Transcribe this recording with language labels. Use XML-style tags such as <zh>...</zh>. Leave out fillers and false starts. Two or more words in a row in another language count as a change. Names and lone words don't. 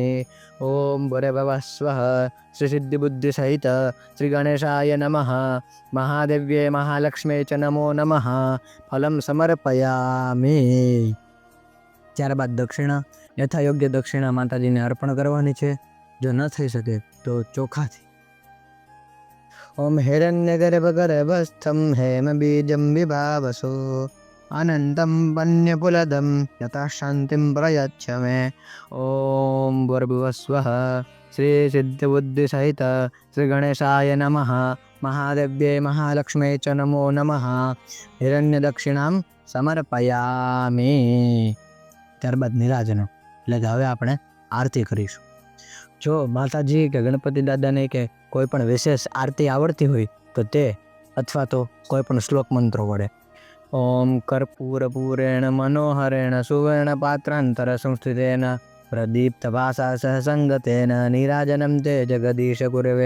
<sa>ॐ भूर्भुवः स्वः श्री सिद्धि बुद्धि सहित श्री गणेशाय नमः महादेव्यै महालक्ष्म्यै च नमो नमः फलम् समर्पयामि.</sa> <gu>ત્યારબાદ દક્ષિણા, યથાયોગ્ય દક્ષિણા માતાજીને અર્પણ કરવાની છે. જો ન થઈ શકે તો ચોખાથી.</gu> <sa>ॐ हिरण्यगर्भगर्भस्थम् हेम बीजम् विभावसो अनन्तं वन्यपुलदं यतः शान्तिं प्रयच्छ मे। ॐ भूर्भुवस्वः श्रीसिद्धिबुद्धिसहित श्रीगणेशाय नमः। महादेव्यै महालक्ष्म्यै च नमो नमः। हिरण्यदक्षिणां સમર્પયામિ.</sa> <gu>ત્યારબાદ નિરાજનો એટલે કે હવે આપણે આરતી કરીશું. જો માતાજી કે ગણપતિ દાદાને કે કોઈ પણ વિશેષ આરતી આવડતી હોય તો તે અથવા તો કોઈ પણ શ્લોક મંત્રો વડે.</gu> <sa>ॐ कर्पूरपूरेण मनोहरेण सुवर्ण पात्रान्तर संस्थितेन प्रदीप्त भाषा सहसङ्गतेन नीराजनम् ते जगदीश गुरवे.</sa>